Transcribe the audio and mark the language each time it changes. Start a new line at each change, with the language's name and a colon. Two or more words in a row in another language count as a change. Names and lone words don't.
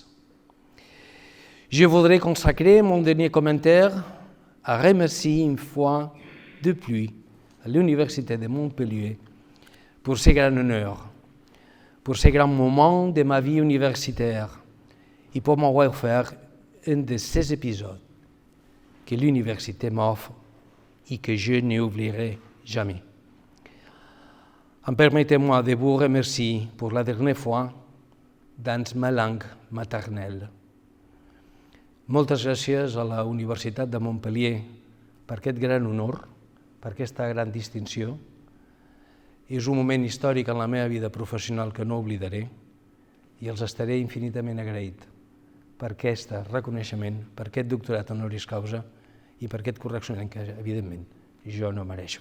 French: Je voudrais consacrer mon dernier commentaire à remercier une fois de plus à l'Université de Montpellier pour ces grands honneurs, pour ces grands moments de ma vie universitaire et pour m'avoir offert un de ces épisodes que l'université m'offre et que je n'oublierai jamais. Permettez-moi de vous remercier pour la dernière fois dans ma langue maternelle.
Catalan: Moltes gràcies a la Universitat de Montpellier per aquest gran honor, per aquesta gran distinció. És un moment històric en la meva vida professional que no oblidaré i els estaré infinitament agraït per aquest reconeixement, per aquest doctorat
Latin: honoris causa
Catalan: i per aquest correccionament que, evidentment, jo no mereixo.